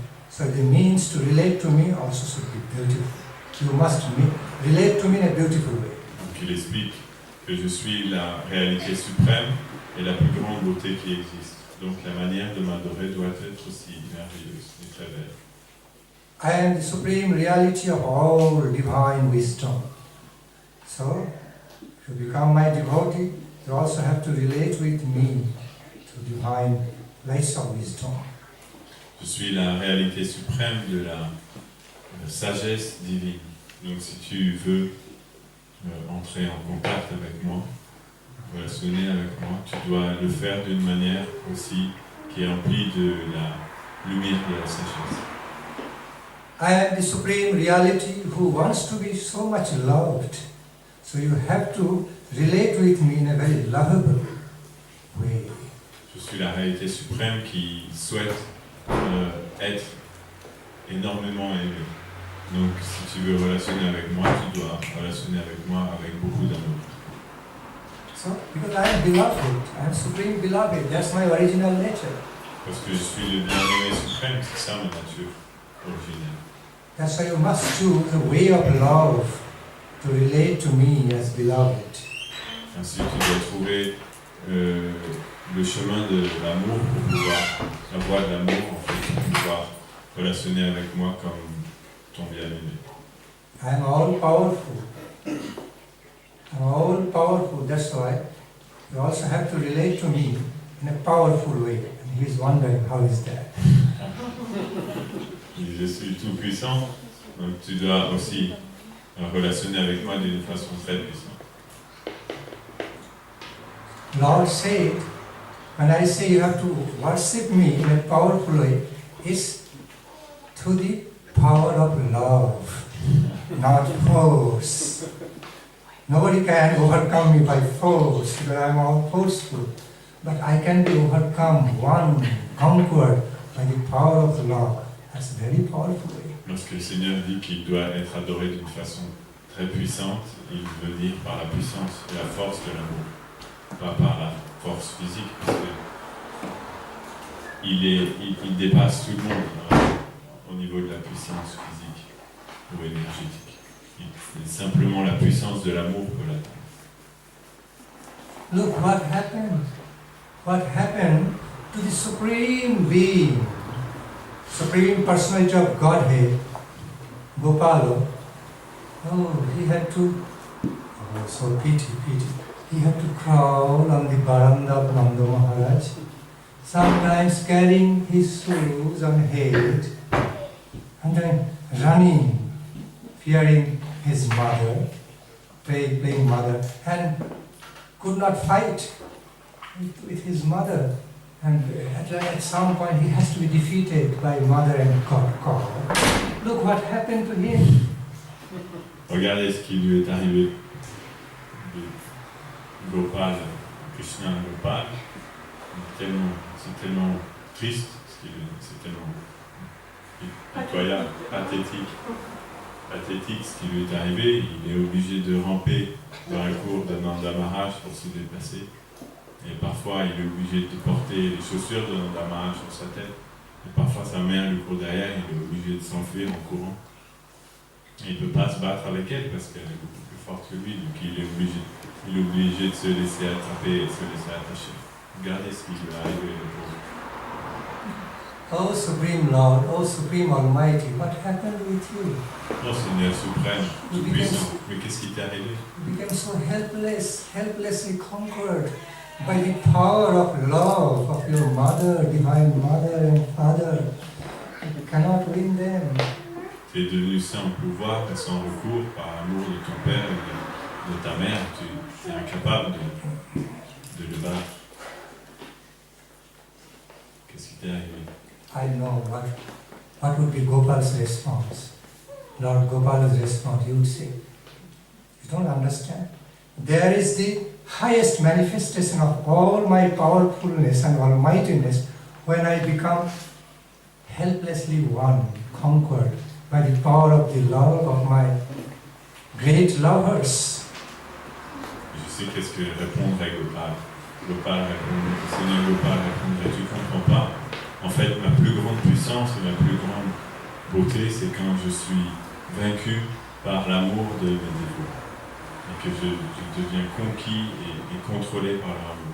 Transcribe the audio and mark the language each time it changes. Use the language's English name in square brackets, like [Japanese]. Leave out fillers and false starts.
[English] So the means to relate to me also should be beautiful. You must relate to me in a beautiful way. [French] Donc il explique que je suis la réalité suprême et la plus grande beauté qui existe. Donc la manière de m'adorer doit être aussi merveilleuse et très belle. [English] I am the supreme reality of all divine wisdom. So, to become my devotee, you also have to relate with me to divine lights of wisdom. [French] Je suis la réalité suprême de la sagesse divine. Donc si tu veux entrer en contact avec moi, relationner avec moi, tu dois le faire d'une manière aussi qui est emplie de la lumière de la sagesse. [English] I am the supreme reality who wants to be so much loved. So you have to relate with me in a very lovable way. [French] Je suis la réalité suprême qui souhaite être énormément aimé. Donc si tu veux relationner avec moi, tu dois relationner avec moi avec beaucoup d'amour. [English] So, because I am beloved, I am supreme beloved, that's my original nature. [French] Parce que je suis le bien-aimé suprême, c'est ça ma nature originelle. [English] That's why you must choose a way of love to relate to me as beloved. [French] Ainsi, tu dois trouver le chemin de l'amour pour pouvoir, la voie de l'amour en fait, pour pouvoir relationner avec moi comme ton bien-aimé. [English] I am all powerful. I'm all powerful, that's why you also have to relate to me in a powerful way. And he is wondering, how is that? [French] Je suis tout puissant, donc tu dois aussi relationner avec moi d'une façon très puissante. [English] Lord said, when I say you have to worship me in a powerful way, it's to the power of love, not force. Nobody can overcome me by force, because I am all forceful. But I can be overcome, won, conquered by the power of the love. That's a very powerful way. [French] Lorsque le Seigneur dit qu'il doit être adoré d'une façon très puissante, il veut dire par la puissance et la force de l'amour, pas par la force physique, parce que il dépasse tout le monde au niveau de la puissance physique ou énergétique. C'est simplement la puissance de l'amour peut l'atteindre. [English] Look what happened. What happened to the Supreme Being, Supreme Personality of Godhead, Gopala. Oh, he had to, oh, so pity. He had to crawl on the veranda of Nanda Maharaj, sometimes carrying his shoes on head, and then running, fearing his mother, playing mother, and could not fight with his mother. And at some point he has to be defeated by mother and God. Look what happened to him. [French] Regardez ce qui lui est arrivé de Gopal, Krishna Gopal. C'est tellement triste, c'est tellement pitoyable, pathétique ce qui lui est arrivé. Il est obligé de ramper dans la cour d'Ananda Maharaj pour se déplacer. Et parfois, il est obligé de porter les chaussures d'Ananda Maharaj sur sa tête. Et parfois, sa mère lui court derrière, il est obligé de s'enfuir en courant. Et il ne peut pas se battre avec elle parce qu'elle est beaucoup plus forte que lui, donc il est obligé de se laisser attraper et se laisser attacher. Regardez ce qui lui est arrivé. [English] Oh Supreme Lord, oh Supreme Almighty, what happened with you? [French] Oh Seigneur suprême, tout puissant, mais qu'est-ce qui t'est arrivé? [English] You became so helplessly conquered by the power of love of your mother, divine mother and father. You cannot win them. [French] Tu es devenu sans pouvoir et sans recours par l'amour de ton père et de ta mère. Tu es incapable de le battre. Qu'est-ce qui t'est arrivé? [English] I know what would be Gopal's response. Lord Gopal's response, he would say, you don't understand. There is the highest manifestation of all my powerfulness and almightiness when I become helplessly won, conquered by the power of the love of my great lovers. [French] Je sais qu'est-ce que répondrait Gopal. Seigneur Gopal répondrait, tu ne comprends pas. En fait, ma plus grande puissance et ma plus grande beauté, c'est quand je suis vaincu par l'amour de mes dévots. Et que je deviens conquis et contrôlé par leur amour.